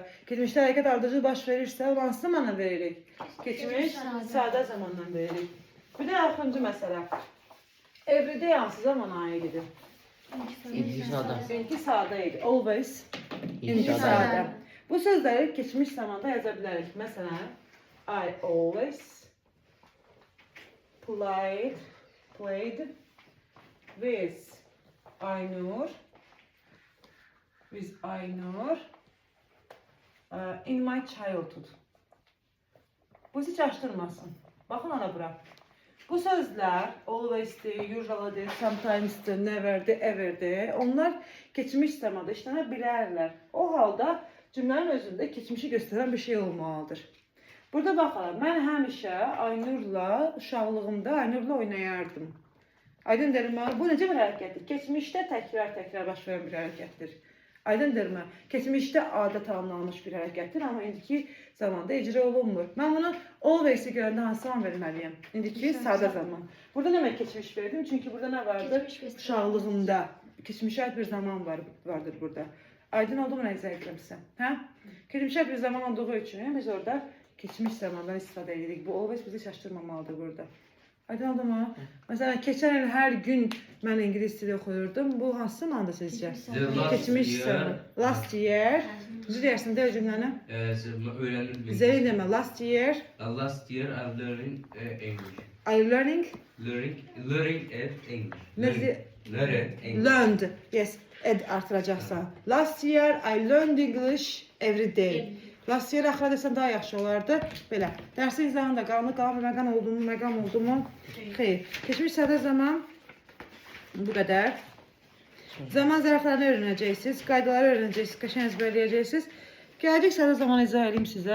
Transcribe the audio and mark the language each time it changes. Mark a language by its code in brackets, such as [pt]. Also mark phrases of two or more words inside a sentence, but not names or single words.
[az] Keçmişdə hərəkət ardıcıl baş verirsə, onu hansı zamanla veririk? Keçmiş sadə zamanla veririk. Bir də axırıncı məsələ. Everyday hansı zamana aid edir? İndiki sadə idi. Always. İndiki sadə. Bu sözləri keçmiş zamanda yaza bilərik. Məsələn, [en] I always played with Aynur in my childhood. [az] Bu hiç açtırmasın. Baxın ona bura. Bu sözlər always'dir, usual'dır, sometimes'dir, never'dir, ever'dir. Onlar keçmiş zamanda işlənə bilərlər. O halda cümlənin özündə keçmişi göstərən bir şey olmalıdır. Burada baxalım, mən həmişə Aynurla, uşaqlığımda Aynurla oynayardım. Aydındır mı? Bu necə bir hərəkətdir? Keçmişdə təkrar baş verən bir hərəkətdir. Aydındır mı? Keçmişdə adət alınmış bir hərəkətdir, amma indiki zamanda icra olunmur. Mən bunu always-i görəndə hansı zaman verməliyəm? İndiki sadə zaman. Burada nə mən keçmiş verdim? Çünki burada nə vardır? Uşaqlığımda. Keçmişə aid bir zaman vardır burada. Aydın oldu mu nə izah edirəm sizə? Hə? Keçmişə aid bir zaman olduğu üçün biz orada keçmiş zamandan istifadə edirik. Bu always bizi çaşdırmamalıdır burada. Aydın oldu mu? Məsələn, keçən il hər gün mən ingilis dili oxuyurdum. Bu hansı zamanda sizcə? Keçmiş zaman. [en] Last year. [az] Düzü deyərsən də cümləni? Öyrəndim. Zəyi demə. [en] Last year. Last year I'm learning English. Are you learning? Learning at English. Learn Learned. Yes. Ed artıracaqsan. Last year I learned English every day. Last year [az] axıra desəm daha yaxşı olardı. Belə. Dərsin izahında məqam oldu mu? Xeyr. Keçmiş sadə zaman bu qədər. Zaman zərflərini öyrənəcəksiniz, qaydaları öyrənəcəksiniz, qəşəng əzbərləyəcəksiniz. Gələcək sadə zaman izah edeyim sizə.